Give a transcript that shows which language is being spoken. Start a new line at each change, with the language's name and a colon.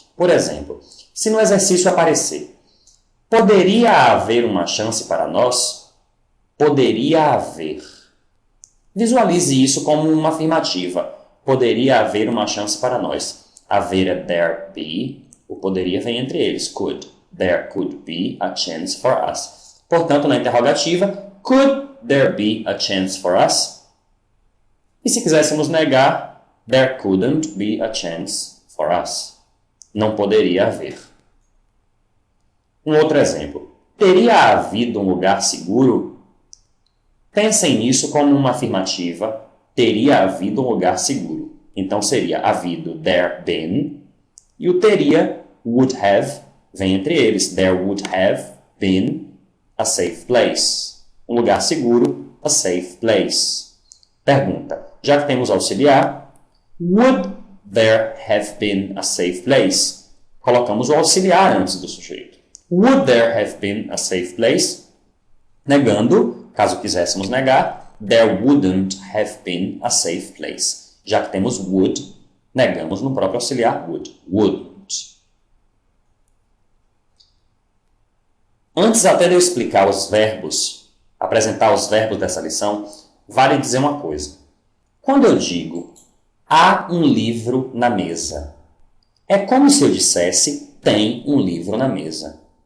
Portuguese: Por exemplo, se no exercício aparecer, poderia haver uma chance para nós? Poderia haver. Visualize isso como uma afirmativa. Poderia haver uma chance para nós. Haver é
English: there be.
Portuguese: O poderia vem entre eles. Could.
English: There could be a chance for us.
Portuguese: Portanto, na interrogativa,
English: could there be a chance for us?
Portuguese: E se quiséssemos negar,
English: there couldn't be a chance for us.
Portuguese: Não poderia haver. Um outro exemplo. Teria havido um lugar seguro? Pensem nisso como uma afirmativa. Teria havido um lugar seguro. Então seria havido
English: there been.
Portuguese: E o teria,
English: would have,
Portuguese: vem entre eles.
English: There would have been a safe place.
Portuguese: Um lugar seguro,
English: a safe place.
Portuguese: Pergunta. Já que temos auxiliar,
English: would there have been a safe place?
Portuguese: Colocamos o auxiliar antes do sujeito.
English: Would there have been a safe place?
Portuguese: Negando, caso quiséssemos negar,
English: there wouldn't have been a safe place.
Portuguese: Já que temos would, negamos no próprio auxiliar would. Wouldn't. Antes até de eu explicar os verbos, apresentar os verbos dessa lição, vale dizer uma coisa. Quando eu digo há um livro na mesa, é como se eu dissesse tem um livro na mesa.